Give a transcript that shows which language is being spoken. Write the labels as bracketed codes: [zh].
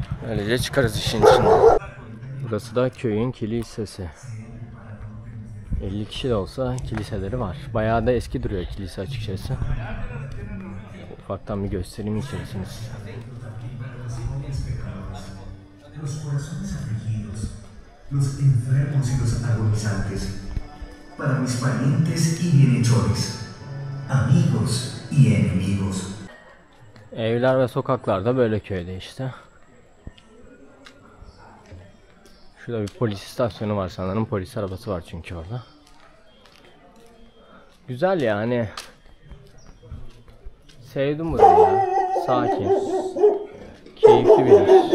[tr] Öylece çıkarız işin içinden. Burası da köyün kilisesi. 50 kişi de olsa kiliseleri var. Bayağı da eski duruyor kilise açıkçası. Ufaktan bir göstereyim içerisini size. [es] Los corazones afligidos, los enfermos y los agonizantes, para mis parientes y bienhechores, amigos y enemigos. [tr] Evler ve sokaklar da böyle köyde işte. Şurada bir polis istasyonu var sanırım. Polis arabası var çünkü orada. Güzel yani. Sevdim burayı ya. Sakin. Keyifli bir yer.